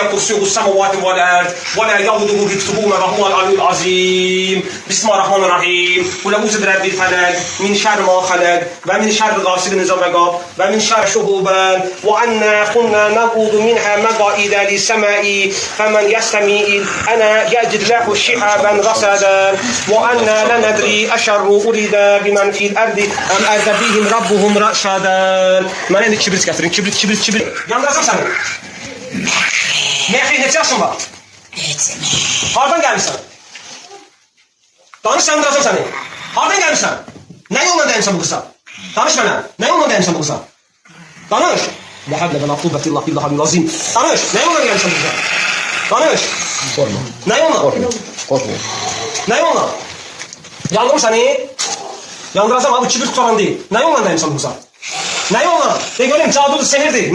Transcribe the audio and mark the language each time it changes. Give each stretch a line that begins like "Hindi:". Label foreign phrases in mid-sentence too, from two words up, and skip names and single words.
Arabic: كرسيه السماوات والأرض ولا يؤوده حفظهما وهو العلي العظيم بسم الله الرحمن الرحيم قل أعوذ برب الفلق من شر ما خلق ومن شر غاسق إذا وقب ومن شر شهوبان وأنا كنا نقعد منها مقاعد للسماء فمن يستمع أنا يجد له شهابا رصدا وأنا لا ندري أشر أريد بمن في الأرض أم أراد بهم ربهم رشدا من عندك كبريت كاترين كبريت
Azerbaijani: Yandıracağım seni. Mehri neçə yaşın var? Hardan gəlmişsən? Danış yandıracağım seni. Hardan gəlmişsən? Ne yolla dəymişsən bu qıza? Danış mənə. Ne yolla dəymişsən bu qıza? Danış.
Arabic: لا حول ولا قوة إلا بالله العظيم.
Azerbaijani: Danış. Ne yolla gəlmişsən bu qıza? Danış. Korkma. Ne yolla? Korkma. Ne yolla? Yandırım seni.
Turkish: Yandıracağım abi kibir tutaran değil.
Azerbaijani: Ne yolla dəymişsən bu qıza? Ne yolla?
Turkish: De göreyim cadudur, sehirdir.